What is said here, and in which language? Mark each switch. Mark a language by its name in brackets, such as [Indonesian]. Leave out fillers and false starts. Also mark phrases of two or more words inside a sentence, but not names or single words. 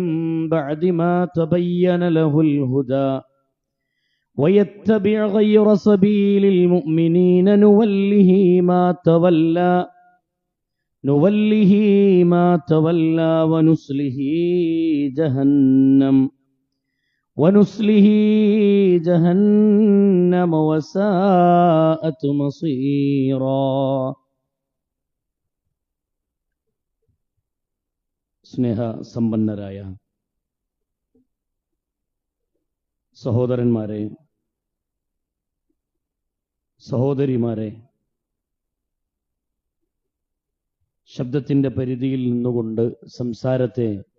[Arabic] بعد ما تبين له الهدى ويتبع غير سبيل المؤمنين نوله ما تولى ونسله جهنم وساءت مصيرا. [Malayalam] സ്നേഹ സമ്പന്നരായ സഹോദരന്മാരെ, സഹോദരിമാരെ, ശബ്ദത്തിന്റെ പരിധിയിൽ നിന്നുകൊണ്ട് സംസാരത്തെ